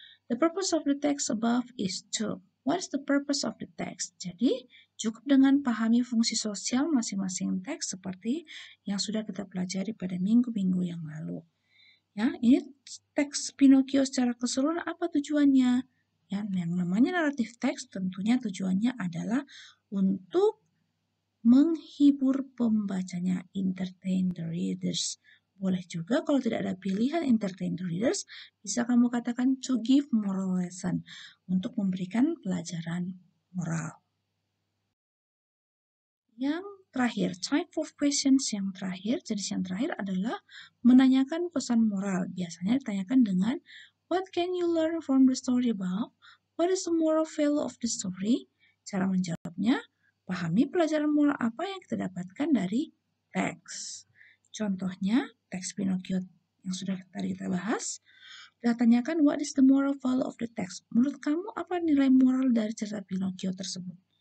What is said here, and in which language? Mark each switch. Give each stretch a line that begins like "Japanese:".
English: The purpose of the text above is to. What is the purpose of the text?
Indonesian: Jadi, cukup dengan pahami fungsi sosial masing-masing teks seperti yang sudah kita pelajari pada minggu-minggu yang lalu. Ya, ini teks Pinocchio secara keseluruhan apa tujuannya? Ya, yang namanya naratif teks tentunya tujuannya adalah untuk menghibur pembacanya,
English: entertain the readers.
Indonesian: Boleh juga kalau tidak ada pilihan
English: entertain the readers,
Indonesian: bisa kamu katakan
English: to give moral lesson,
Indonesian: untuk memberikan pelajaran moral. Yang terakhir,
English: type of questions
Indonesian: yang terakhir, jenis yang terakhir adalah menanyakan pesan moral. Biasanya ditanyakan dengan
English: what can you learn from the story about? What is the moral value of the story?
Indonesian: Cara menjawabnya, pahami pelajaran moral apa yang kita dapatkan dari teks. Contohnya, teks Pinocchio yang sudah tadi kita bahas, kita tanyakan
English: what is the moral value of the text?
Indonesian: Menurut kamu apa nilai moral dari cerita Pinocchio tersebut?